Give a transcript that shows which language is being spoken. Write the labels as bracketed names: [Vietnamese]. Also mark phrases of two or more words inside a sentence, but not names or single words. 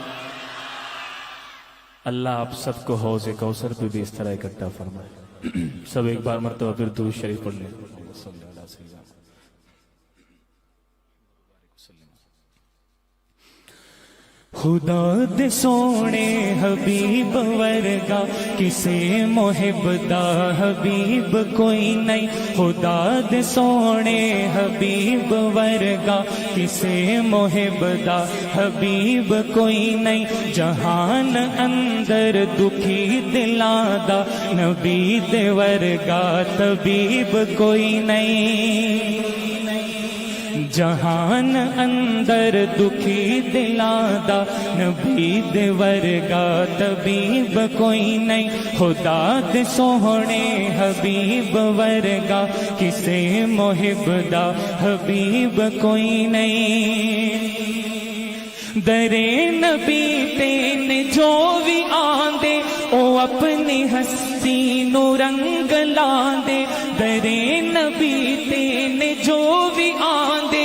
[Urdu] اللہ آپ سب کو حوض کوثر پہ بھی اس طرح اکٹھا فرمائے۔ سب ایک بار مرتبہ پھر درود شریف پڑھ لیں۔ [Punjabi] خدا دے سونے حبیب ورگا کسے محب دا حبیب کوئی نہیں، خدا دے سونے حبیب ورگا کسے محب دا حبیب کوئی نہیں، جہان اندر دکھی دلاں دا نبی دے ورگا طبیب کوئی نہیں، جہان اندر دکھی دلاں دا نبی دے ورگا طبیب کوئی نہیں، خدا دے سوہنے حبیب ورگا کسے محب دا حبیب کوئی نہیں۔ درے نبی تین جو بھی آندے او اپنی ہستی نو رنگ لاندے، درے نبی تین جو بھی آندے